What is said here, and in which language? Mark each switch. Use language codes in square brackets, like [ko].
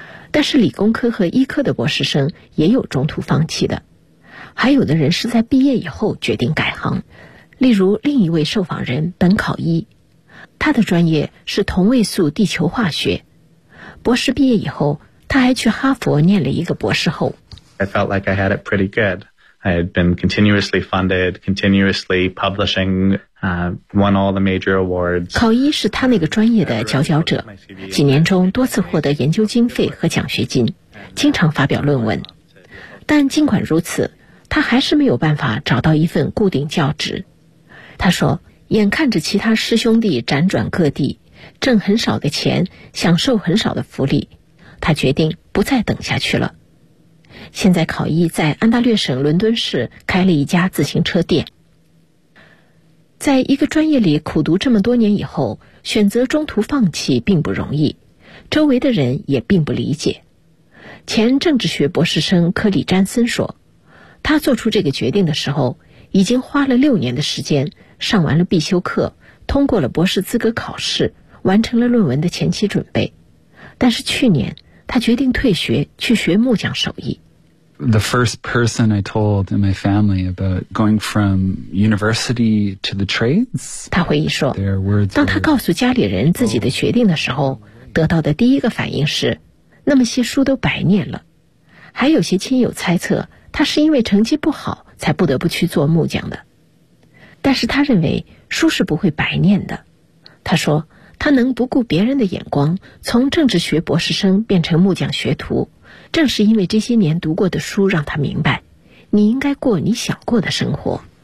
[zh] 但是理工科和医科的博士生也有中途放弃的，还有的人是在毕业以后决定改行，例如另一位受访人本考一，他的专业是同位素地球化学，博士毕业以后他还去哈佛念了一个博士后。 [en] I felt like I had it pretty goodI had been continuously funded, continuously publishing, won all the major awards. [zh] 考一是他那个专业的佼佼者，几年中多次获得研究经费和奖学金，经常发表论文。但尽管如此，他还是没有办法找到一份固定教职。他说，眼看着其他师兄弟辗转各地，挣很少的钱，享受很少的福利，他决定不再等下去了。现在考伊在安大略省伦敦市开了一家自行车店。在一个专业里苦读这么多年以后，选择中途放弃并不容易，周围的人也并不理解。前政治学博士生科里詹森说，他做出这个决定的时候已经花了6年的时间，上完了必修课，通过了博士资格考试，完成了论文的前期准备，但是去年他决定退学去学木匠手艺。 [en] The first person I told in my family about going from university to the trades. [zh] 他回忆说，当他告诉家里人自己的决定的时候，得到的第一个反应是，那么些书都白念了。还有些亲友猜测他是因为成绩不好才不得不去做木匠的。但是他认为书是不会白念的。他说，他能不顾别人的眼光，从政治学博士生变成木匠学徒，正是因为这些年读过的书让他明白，你应该过你想过的生活。